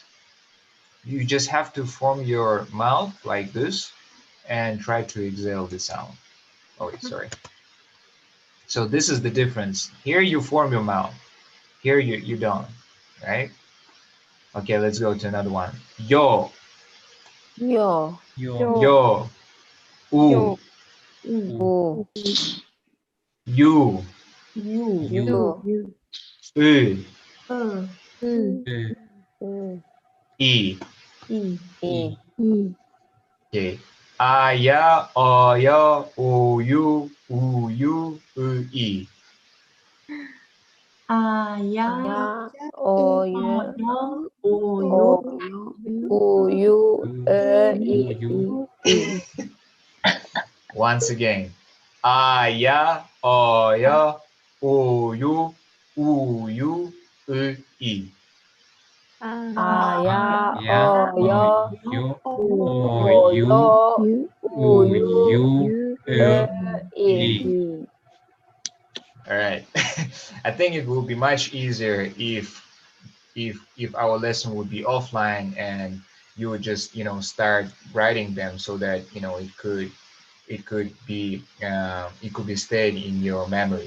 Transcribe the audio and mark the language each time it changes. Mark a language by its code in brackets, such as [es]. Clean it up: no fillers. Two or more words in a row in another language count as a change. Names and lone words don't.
[en] You just have to form your mouth like this and try to exhale the sound. Oh, sorry. So this is the difference. Here you form your mouth. Here you don't, right? Okay, let's go to another one. Yo, Yo. Yo. yo, u, U. you, U. u, U. U. e. E. Okay. Aya, oya, oyu, uyu, e. Ya. O. U. O. U. U. U. I. U. I. Once again. A, ya, o, ya, o, you, u, you, I. Ya, Ya, yo, yo, o, you, yo, u, you, you, I. All right. I think it will be much easier if our lesson would be offline and you would just start writing them so that it could be stayed in your memory.